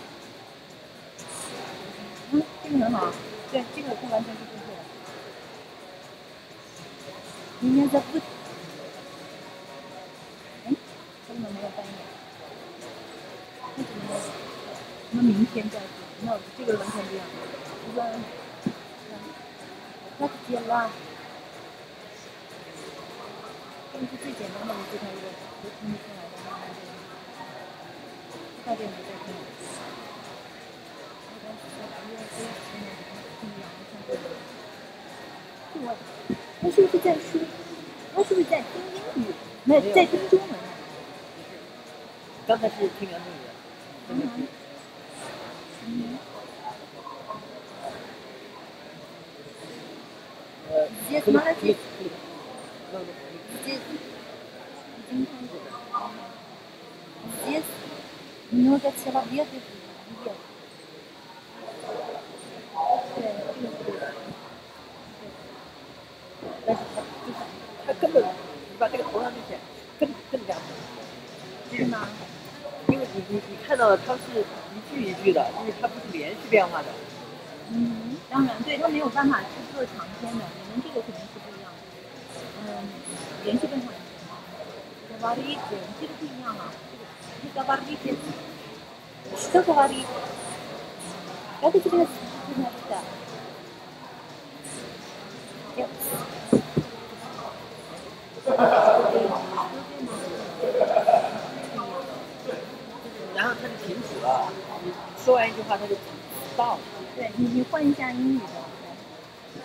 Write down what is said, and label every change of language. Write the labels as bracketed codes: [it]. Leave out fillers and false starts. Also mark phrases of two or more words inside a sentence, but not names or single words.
[zh] 这个很好，对，这个是完全是正确的。 [ru] Меня зовут. [zh] 哎，为什么没有翻译？为什么？什么明天再说？那这个完全不一样。这个 ， [ru] как дела？ [zh] 这个是最简单的一句话，如果都听不出来的话，那就快点不再听了。他是不是在说？他是不是在听英语？没有，在听中文。刚才是听原动语。 [ru] Здесь молодец. Здесь много человеков. [zh] 但是他根本，你把这个投上去更加是吗？因为你看到了，它是一句一句的，就是它不是连续变化的。当然，对，它没有办法去做长篇的，你们这个肯定是不一样的。连续变化。Говорит， 这个不一样啊，这个 [ru] говорит， что говорит？ Как тебе это？ [zh] 然后它就停止了，你说完一句话它就到了。对，你换一下英语的。